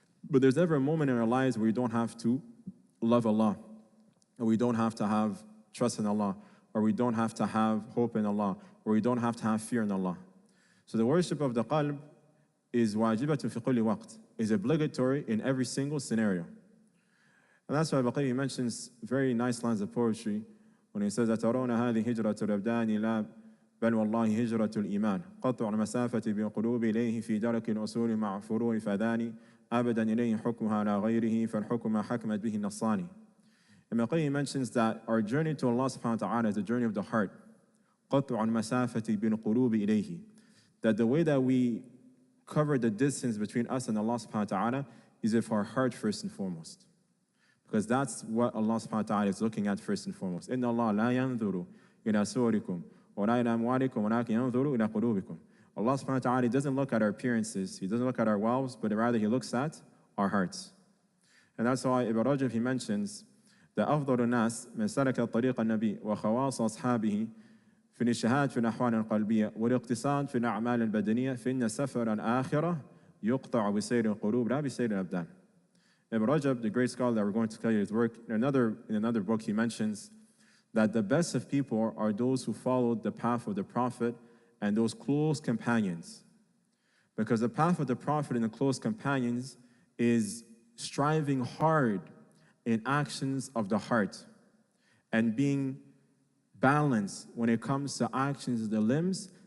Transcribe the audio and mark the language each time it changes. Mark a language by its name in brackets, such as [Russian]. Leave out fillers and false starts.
[English] But there's never a moment in our lives where we don't have to love Allah, or we don't have to have trust in Allah, or we don't have to have hope in Allah, or we don't have to have fear in Allah. So the worship of the qalb is [Arabic] wajibatun fi kulli waqt, [English] is obligatory in every single scenario. And that's why Ibn mentions very nice lines of poetry when he says, [Arabic] أَتَرَوْنَ هَذِهِ هِجْرَةُ الْأَبْدَانِ لَا بَلْ وَاللَّهِ هِجْرَةُ الْإِيمَانِ قَطْعُ الْمَسَافَةِ بِالْقُلُوبِ إِلَيْهِ فِي دَرَكِ الْأُصُولِ مَعَ فُرُوعِ فَذَانِ أَبَدًا إِلَيْهِ حُكْمُهَا لَا غَيْرِهِ فَالْحُكْمُ مَا حَكْمَتْ بِهِ النَّصَّانِ. [English] Ibn Qayyim mentions that our journey to Allah subhanahu wa ta'ala is the journey of the heart. [Arabic] قَطْعُ الْمَسَافَةِ بِالْقُلُوبِ إِلَيْهِ. [English] That the way that we cover the distance between us and Allah subhanahu wa ta'ala is with our heart first and foremost. Because that's what Allah subhanahu wa ta'ala is looking at first and foremost. [Arabic] إِنَّ اللَّهَ لَا يَنْظُرُ إِلَى صُوَرِكُمْ وَلَا إِلَى أَمْوَالِكُمْ وَلَكِنْ يَنْظُرُ إِلَى قُلُوبِكُمْ. [English] Allah subhanahu wa ta'ala doesn't look at our appearances, He doesn't look at our wealth, but rather He looks at our hearts. And that's why Ibn Rajab, he mentions that [Arabic] أفضل الناس من سلك طريق النبي وخواص أصحابه في الاجتهاد في الأحوال القلبية والاقتصاد في الأعمال البدنية فإن سفر الآخرة يقطع بسير القلوب لا بسير الأبدان. [English] Ibn Rajab, the great scholar that we're going to study his work, in another book he mentions that the best of people are those who followed the path of the Prophet and those close companions. Because the path of the Prophet and the close companions is striving hard in actions of the heart and being balanced when it comes to actions of the limbs.